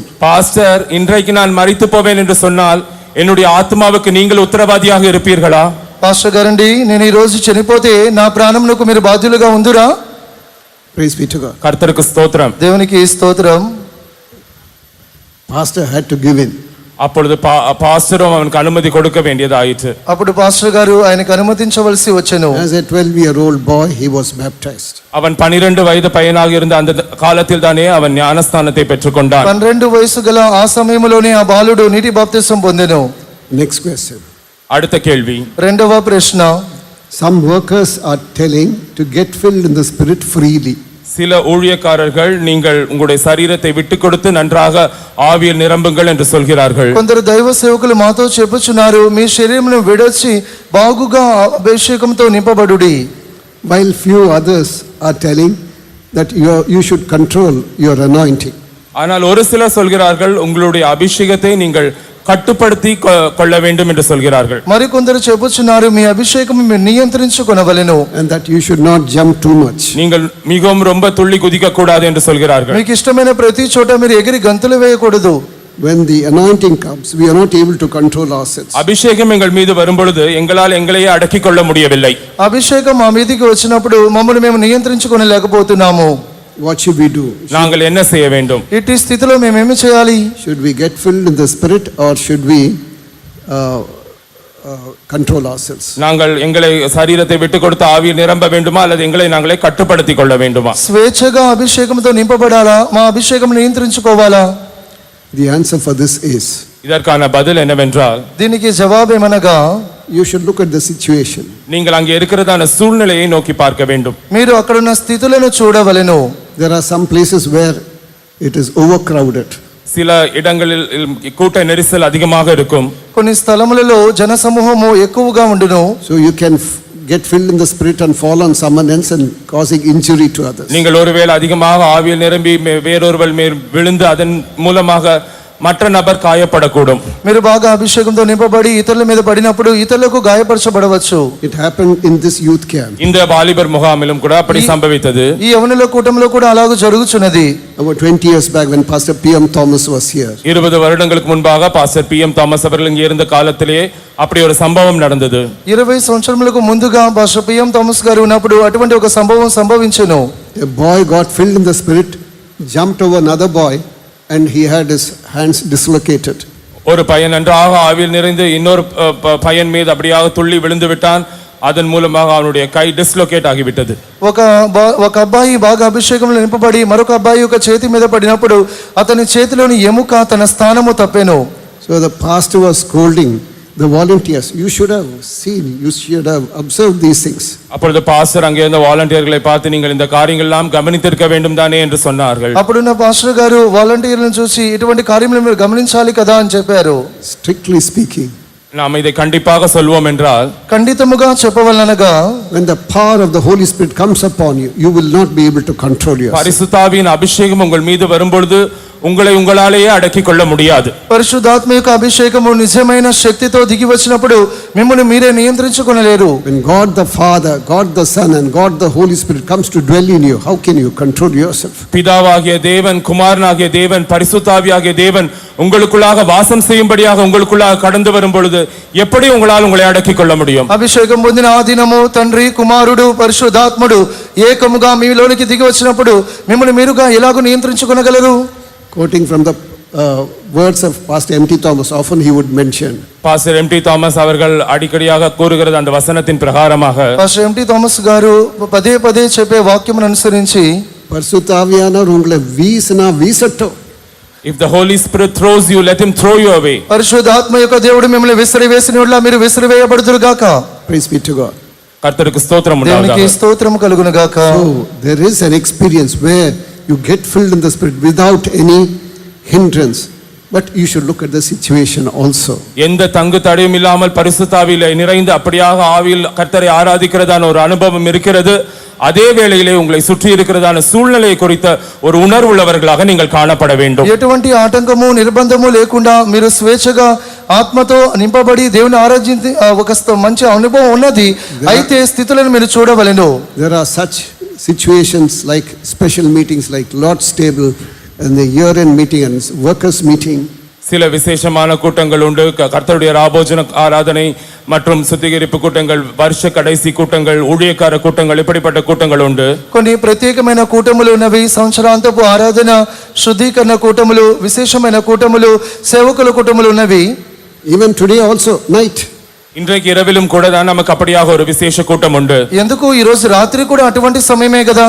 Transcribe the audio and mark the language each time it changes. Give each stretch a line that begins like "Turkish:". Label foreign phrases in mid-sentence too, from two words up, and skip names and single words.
Tamil: பாஸ்டர், இன்றைக்கு நான் மரித்து போவேன் என்று சொன்னால் என்னுடைய ஆத்மாவுக்கு நீங்கள் உத்தரவாதியாக இருப்பீர்களா?
Telugu: పాస్టర్ గారండి, నేను ఈ రోజు చనిపోతే నా ప్రాణమునకు మీరు బాధ్యులుగా ఉందురా?
English: Praise be to God.
Tamil: கர்த்தருக்கு ஸ்தோத்திரம்.
Telugu: దేవునికి స్తోత్రం.
English: Pastor had to give in.
Tamil: அப்பொழுது பாஸ்டரும் அவனுக்கு அனுமதி கொடுக்க வேண்டியதாயிற்று.
Telugu: అప్పుడు పాస్టర్ గారు ఆయనకు అనుమతించవలసి వచ్చెను.
English: As a 12-year-old boy, he was baptized.
Tamil: அவன் 12 வயது பையனாக இருந்த அந்த காலத்தில் தானே அவன் ஞானஸ்தானத்தை பெற்றுக்கொண்டான்.
Telugu: 12 వయసు గల ఆ సమయంలోనే ఆ బాలుడు నీటి బాప్తిసం పొందెను.
English: Next question.
Tamil: அடுத்த கேள்வி.
Telugu: రెండవ ప్రశ్న.
English: Some workers are telling to get filled in the Spirit freely.
Tamil: சில ஊழியக்காரர்கள் நீங்கள் உங்களுடைய சரீரத்தை விட்டு கொடுத்து நன்றாக ஆவியில் நிரம்புங்கள் என்று சொல்கிறார்கள்.
Telugu: కొందరు దైవ సేవకులు మాతో చెప్పుచున్నారు, మీ శరీరమును విడచి బాగుగా అభిషేకంతో నింపబడుడి.
English: While few others are telling that you should control your anointing.
Tamil: ஆனால் ஒரு சிலர் சொல்கிறார்கள் உங்களுடைய அபிஷேகத்தை நீங்கள் கட்டுப்படுத்தி கொள்ள வேண்டும் என்று சொல்கிறார்கள்.
Telugu: మరికొందరు చెప్పుచున్నారు మీ అభిషేకము మీరు నియంత్రించుకొనవలెను.
English: And that you should not jump too much.
Tamil: நீங்கள் மிகவும் ரொம்ப துள்ளி குதிக்க கூடாது என்று சொல்கிறார்கள்.
Telugu: మీకు ఇష్టమైన ప్రతి చోట మీరు ఎగిరి గంతులు వేయకూడదు.
English: When the anointing comes, we are not able to control ourselves.
Tamil: அபிஷேகம் எங்கள் மீது வரும்பொழுது எங்களால் எங்களையே அடக்கிக் கொள்ள முடியவில்லை.
Telugu: అభిషేకం మా మీదికి వచ్చినప్పుడు మమ్మల్ని మేము నియంత్రించుకొనలేకపోతున్నాము.
English: What should we do?
Tamil: நாங்கள் என்ன செய்ய வேண்டும்?
Telugu: ఇట్టి స్థితిలో మేమేమి చేయాలి?
English: Should we get filled in the Spirit or should we control ourselves?
Tamil: நாங்கள் எங்களை சரீரத்தை விட்டு கொடுத்து ஆவியில் நிரம்ப வேண்டுமா அல்லது எங்களை நாங்களே கட்டுப்படுத்திக் கொள்ள வேண்டுமா?
Telugu: స్వేచ్ఛగా అభిషేకంతో నింపబడాలా, మా అభిషేకం నియంత్రించుకోవాలా?
English: The answer for this is,
Tamil: இதற்கான பதில் என்னவென்றால்
Telugu: దీనికి జవాబేమనగా
English: you should look at the situation.
Tamil: நீங்கள் அங்கே இருக்கிறதான சூழ்நிலையை நோக்கி பார்க்க வேண்டும்.
Telugu: మీరు అక్కడున్న స్థితులను చూడవలెను.
English: There are some places where it is overcrowded.
Tamil: சில இடங்களில் கூட்ட நெரிசல் அதிகமாக இருக்கும்.
Telugu: కొన్ని స్థలములలో జనసమూహము ఎక్కువగా ఉండును.
English: So you can get filled in the Spirit and fall on someone else and causing injury to others.
Tamil: நீங்கள் ஒருவேளை அதிகமாக ஆவியில் நிரம்பி வேறொருவர் மேல் விழுந்து அதன் மூலமாக மற்ற நபர் காயப்படக்கூடும்.
Telugu: మీరు బాగా అభిషేకంతో నింపబడి ఇతరుల మీద పడినప్పుడు ఇతరులకు గాయపరచబడవచ్చు.
English: It happened in this youth camp.
Tamil: இந்த வாலிபர் முகாமிலும் கூட அப்படி சம்பவித்தது.
Telugu: ఈ యవనుల కూటమిలో కూడా అలాగ జరుగుచున్నది.
English: About 20 years back when Pastor P.M. Thomas was here.
Tamil: 20 வருடங்களுக்கு முன்பாக பாஸ்டர் P.M. தாமஸ் அவர்கள் இங்கே இருந்த காலத்திலே அப்படி ஒரு சம்பவம் நடந்தது.
Telugu: 20 సంవత్సరములకు ముందుగా పాస్టర్ P.M. థామస్ గారు ఉన్నప్పుడు అటువంటి ఒక సంభవం సంభవించెను.
English: A boy got filled in the Spirit, jumped over another boy and he had his hands dislocated.
Tamil: ஒரு பையன் நன்றாக ஆவியில் நிறைந்து இன்னொரு பையன் மீது அப்படியாக துள்ளி விழுந்து விட்டான். அதன் மூலமாக அவனுடைய கை டிஸ்லோகேட் ஆகிவிட்டது.
Telugu: ఒక అబ్బాయి బాగా అభిషేకంలో నింపబడి మరొక అబ్బాయి యొక్క చేతి మీద పడినప్పుడు అతని చేతిలోని ఎముక తన స్థానము తప్పెను.
English: So the pastor was scolding the volunteers, you should have seen, you should have observed these things.
Tamil: அப்பொழுது பாஸ்டர் அங்கே இருந்த வாலண்டியர்களை பார்த்து நீங்கள் இந்த காரியங்கள் எல்லாம் கவனித்திருக்க வேண்டும் தானே என்று சொன்னார்கள்.
Telugu: అప్పుడున్న పాస్టర్ గారు వాలంటీర్లను చూసి ఇటువంటి కార్యములు మీరు గమనించాలి కదా అని చెప్పారు.
English: Strictly speaking,
Tamil: நாம் இதை கண்டிப்பாக சொல்வோம் என்றால்
Telugu: ఖండితముగా చెప్పవలనగా
English: when the power of the Holy Spirit comes upon you, you will not be able to control yourself.
Tamil: பரிசுத்தாவியின் அபிஷேகம் உங்கள் மீது வரும்பொழுது உங்களை உங்களாலேயே அடக்கிக் கொள்ள முடியாது.
Telugu: పరిశుద్ధాత్మ యొక్క అభిషేకము నిజమైన శక్తితో దిగి వచ్చినప్పుడు మిమ్మల్ని మీరే నియంత్రించుకొనలేరు.
English: When God the Father, God the Son and God the Holy Spirit comes to dwell in you, how can you control yourself?
Tamil: பிதாவாகிய தேவன், குமாரனாகிய தேவன், பரிசுத்தாவியாகிய தேவன் உங்களுக்குள்ளாக வாசம் செய்யும்படியாக உங்களுக்குள்ளாக கடந்து வரும் பொழுது எப்படி உங்களால் உங்களை அடக்கிக் கொள்ள முடியும்?
Telugu: అభిషేకం పొందిన ఆ దినము తండ్రి కుమారుడు పరిశుద్ధాత్ముడు ఏకముగా మీలోనికి దిగి వచ్చినప్పుడు మిమ్మల్ని మీరుగా ఎలాగో నియంత్రించుకొనగలరు?
English: Quoting from the words of Pastor M.T. Thomas, often he would mention,
Tamil: பாஸ்டர் எம்.டி. தாமஸ் அவர்கள் அடிக்கடியாக கூறுகிறது அந்த வசனத்தின் பிரகாரமாக
Telugu: పాస్టర్ ఎంటి థామస్ గారు పదే పదే చెప్పే వాక్యమును అనుసరించి
Tamil: பரிசுத்தாவியானவர் உங்களை வீசினா வீசட்டும்.
English: if the Holy Spirit throws you, let him throw you away.
Telugu: పరిశుద్ధాత్మ యొక్క దేవుడు మిమ్మల్ని విసిరివేసినట్లా మీరు విసిరివేయబడుదురు గాక.
English: Praise be to God.
Tamil: கர்த்தருக்கு ஸ்தோத்திரம்
Telugu: దేవునికి
Tamil: உண்டாவதாக.
Telugu: స్తోత్రము కలుగును గాక.
English: So there is an experience where you get filled in the Spirit without any hindrance. But you should look at the situation also.
Tamil: எந்த தங்கு தடையும் இல்லாமல் பரிசுத்தாவியிலே நிறைந்து அப்படியாக ஆவியில் கர்த்தரை ஆராதிக்கிறதான ஒரு அனுபவம் இருக்கிறது. அதே வேளையிலே உங்களை சுற்றி இருக்கிறதான சூழ்நிலை குறித்த ஒரு உணர்வுள்ளவர்களாக நீங்கள் காணப்பட வேண்டும்.
Telugu: ఎటువంటి ఆటంకము నిర్బంధము లేకుండా మీరు స్వేచ్ఛగా ఆత్మతో నింపబడి దేవుని ఆరాధించి ఒక మంచి అనుభవం ఉన్నది. అయితే స్థితులను మీరు చూడవలెను.
English: There are such situations like special meetings like Lord's table and the year-end meeting and workers meeting.
Tamil: சில விசேஷமான கூட்டங்கள் உண்டு. கர்த்தருடைய ராபோஜன ஆராதனை மற்றும் சுத்திகரிப்பு கூட்டங்கள், வருஷ கடைசி கூட்டங்கள், ஊழியக்கார கூட்டங்கள், இப்படிப்பட்ட கூட்டங்கள் உண்டு.
Telugu: కొన్ని ప్రత్యేకమైన కూటములు ఉన్నవి. సంవత్సరాంతపు ఆరాధన, శుద్ధీకరణ కూటములు, విశేషమైన కూటములు, సేవకుల కూటములు ఉన్నవి.
English: Even today also, night.
Tamil: இன்றைக்கு இரவிலும் கூட தான் நமக்கு அப்படியாக ஒரு விசேஷ கூட்டம் உண்டு.
Telugu: ఎందుకు ఈ రోజు రాత్రి కూడా అటువంటి సమయమే కదా.